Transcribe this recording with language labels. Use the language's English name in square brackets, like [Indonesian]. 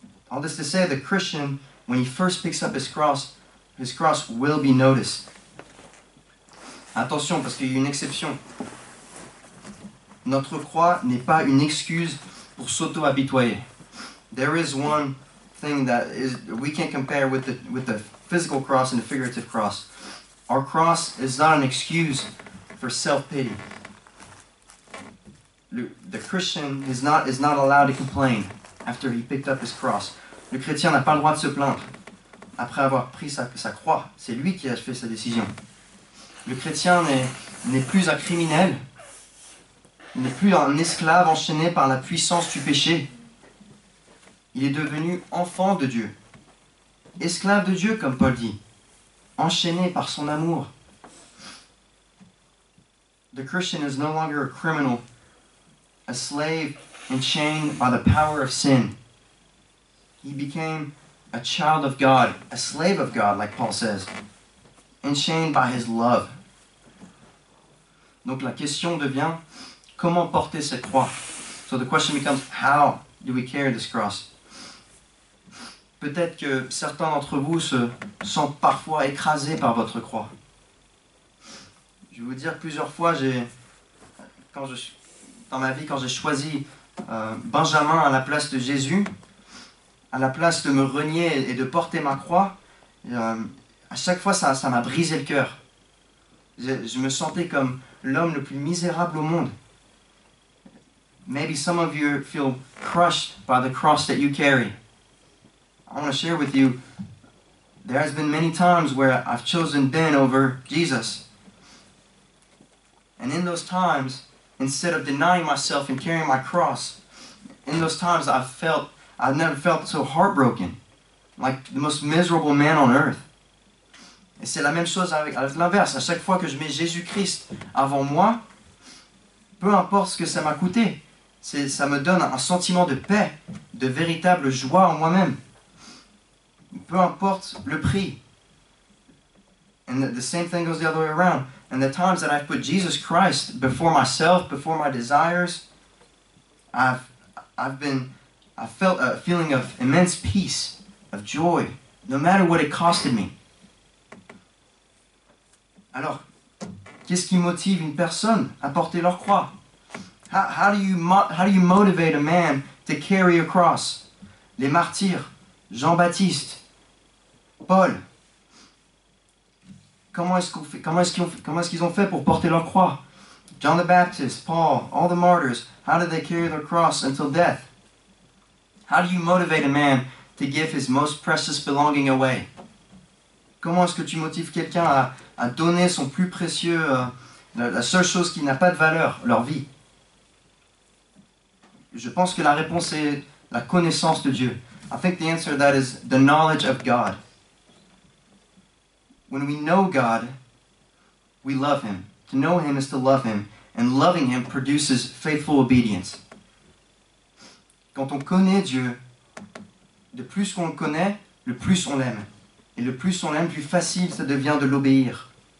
[English] All this to say, the Christian, when he first picks up his cross will be noticed. [French] Attention, parce qu'il y a une exception. Notre croix n'est pas une excuse pour s'auto-habitoyer. [English] There is one thing that we can't compare with the physical cross and the figurative cross. Our cross is not an excuse for self-pity. The Christian is not allowed to complain after he picked up his cross. [French] Le chrétien n'a pas le droit de se plaindre après avoir pris sa croix. C'est lui qui a fait sa décision. Le chrétien n'est plus un criminel. Il n'est plus un esclave enchaîné par la puissance du péché. Il est devenu enfant de Dieu. Esclave de Dieu, comme Paul dit. Enchaîné par son amour. [English] The Christian is no longer a criminal, a slave enchained by the power of sin. He became a child of God, a slave of God, like Paul says, enchained by his love. [French] Donc la question devient, comment porter cette croix? [English] So the question becomes, how do we carry this cross? [French] Peut-être que certains d'entre vous se sentent parfois écrasés par votre croix. Je vais vous dire, plusieurs fois, dans ma vie, quand j'ai choisi Benjamin à la place de Jésus, à la place de me renier et de porter ma croix, à chaque fois, ça m'a brisé le cœur. Je me sentais comme l'homme le plus misérable au monde. [English] Maybe some of you feel crushed by the cross that you carry. I want to share with you, there has been many times where I've chosen Ben over Jesus. And in those times, instead of denying myself and carrying my cross, in those times I've never felt so heartbroken, like the most miserable man on earth. [French] Et c'est la même chose avec l'inverse. À chaque fois que je mets Jésus-Christ avant moi, peu importe ce que ça m'a coûté, ça me donne un sentiment de paix, de véritable joie en moi-même. Peu importe le prix. [English] And the same thing goes the other way around. And the times that I've put Jesus Christ before myself, before my desires, I've felt a feeling of immense peace, of joy, no matter what it costed me. [French] Alors, qu'est-ce qui motive une personne à porter leur croix? [English] How do you motivate a man to carry a cross? [French] Les martyrs, Jean-Baptiste, Paul. Comment est-ce qu'ils ont fait pour porter leur croix? [English] John the Baptist, Paul, all the martyrs, how did they carry their cross until death? How do you motivate a man to give his most precious belonging away? [French] Comment est-ce que tu motives quelqu'un à donner son plus précieux, la seule chose qui n'a pas de valeur, leur vie? Je pense que la réponse est la connaissance de Dieu. [English] I think the answer to that is the knowledge of God. When we know God, we love Him. To know Him is to love Him. And loving Him produces faithful obedience. [French] Quand on connaît Dieu, de plus qu'on le connaît, le plus on l'aime. Et le plus on l'aime, plus facile ça devient de l'obéir.